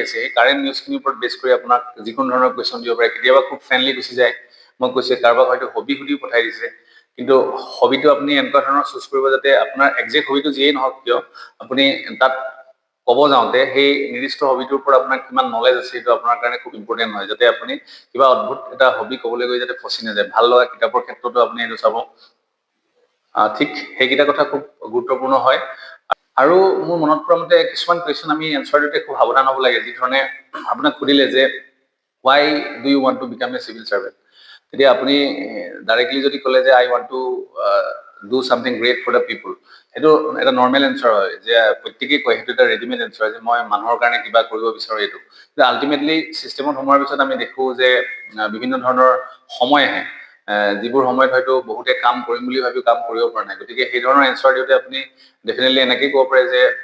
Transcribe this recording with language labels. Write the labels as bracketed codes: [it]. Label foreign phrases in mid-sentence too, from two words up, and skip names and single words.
[as] আছে কাৰেন্ট নিউজখিনিৰ ওপৰত বেছ কৰি আপোনাক যিকোনো ধৰণৰ কোৱেশ্যন দিব পাৰে কেতিয়াবা খুব ফ্ৰেন্ডলি গুছি যায় মই কৈছে কাৰোবাক হয়তো হবি সুধি পঠাই দিছে কিন্তু হবিটো আপুনি এনেকুৱা ধৰণৰ চুজ কৰিব যাতে আপোনাৰ এক্সাক্ট হবিটো যিয়েই নহওক কিয় আপুনি তাত ক'ব যাওঁতে সেই নিৰ্দিষ্ট হবিটোৰ পৰা আপোনাৰ কিমান নলেজ আছে সেইটো আপোনাৰ কাৰণে খুব ইম্পৰ্টেন্ট হয় যাতে আপুনি কিবা অদ্ভুত এটা হবি ক'বলৈ গৈ যাতে ফচি নাযায় ভাল লগা কিতাপৰ ক্ষেত্ৰতো আপুনি এইটো চাব ঠিক সেইকেইটা কথা খুব গুৰুত্বপূৰ্ণ হয় আৰু মোৰ মনত পৰা মতে কিছুমান কুৱেশ্যন আমি এনসাৰ দিওঁতে খুব সাৱধান হ'ব লাগে যি ধৰণে আপোনাক সুধিলে যে [en] why do you want to become a civil servant [as] তেতিয়া আপুনি ডাইৰেক্টলি যদি ক'লে যে [en] I want to do something great for the people [as] এটো এটা নরমাল এনসার হয় যে প্ৰত্যেকই কয় হেতু এটা ৰেডিমেড এনসার যে মই মানুহৰ কাৰণে কিবা কৰিব বিচাৰো এটো কিন্তু আলটিমেটলি সিস্টেমত সোমোৱাৰ পিছত আমি দেখো যে বিভিন্ন ধৰণৰ সময় আহে যিবোৰ সময়ত হয়তো বহুতে কাম কৰিম বুলি ভাবি কাম কৰিব পৰা নাই গতিকে এই ধৰণৰ এনসাৰ দিওঁতে আপুনি ডেফিনেটলি এনেকৈ ক'ব পাৰে যে